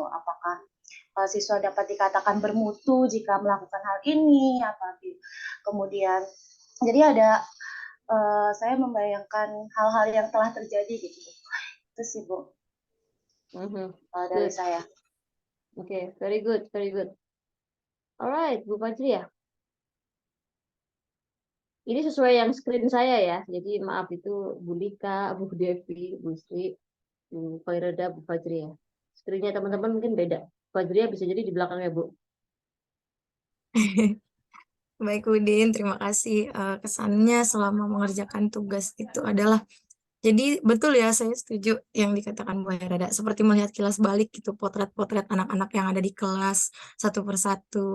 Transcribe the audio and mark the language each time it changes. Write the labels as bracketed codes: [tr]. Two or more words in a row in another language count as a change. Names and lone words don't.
[id] Apakah siswa dapat dikatakan bermutu jika melakukan hal ini, kemudian jadi ada saya membayangkan hal-hal yang telah terjadi gitu. Itu sih Bu dari saya. Oke, [en] very good, very good. Alright, [id] Bu Fajri ya. Ini sesuai yang screen saya ya. Jadi maaf itu Bu Lika, Bu Devi, Bu Sri, Bu Khairada, Bu Fajri ya. Screennya teman-teman mungkin beda. Fajri bisa jadi di belakangnya Bu. Baik Udin, terima kasih. Kesannya selama mengerjakan tugas itu adalah, jadi betul ya, saya setuju yang dikatakan Bu Herada, seperti melihat kilas balik gitu, potret-potret anak-anak yang ada di kelas satu persatu.